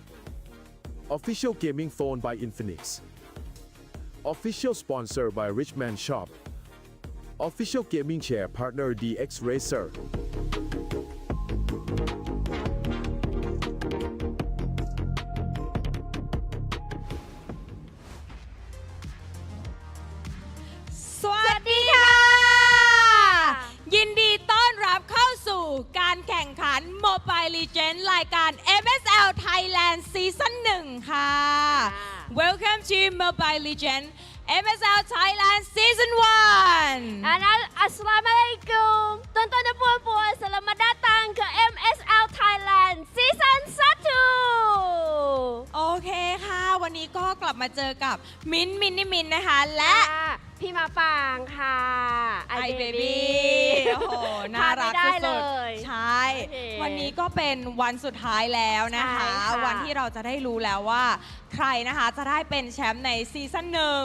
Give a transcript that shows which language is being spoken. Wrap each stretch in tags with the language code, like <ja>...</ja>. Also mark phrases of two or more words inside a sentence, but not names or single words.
<en>Official Gaming Phone by Infinix Official Sponsor by Richman Shop Official Gaming Chair Partner DX Racer</en> <th>สวัสดีค่ะ ยินดีต้อนรับเข้าสู่การแข่งขัน Mobile Legends รายการ MSL Thailand Season 1 ค่ะ</th> <en>Welcome to Mobile Legends MSL Thailand Season 1</en> <ms>Assalamualaikum Tonton dan puan-puan Selamat datang ke MSL Thailand Season 1</ms> <th>โอเคค่ะ วันนี้ก็กลับมาเจอกับมินนะคะ และ พี่มาปางค่ะ ไอเบบี้โอ้โหน่ารักสุดๆใช่ วันนี้ก็เป็นวันสุดท้ายแล้วนะคะ วันที่เราจะได้รู้แล้วว่าใครนะคะจะได้เป็นแชมป์ในซีซั่นหนึ่ง</th>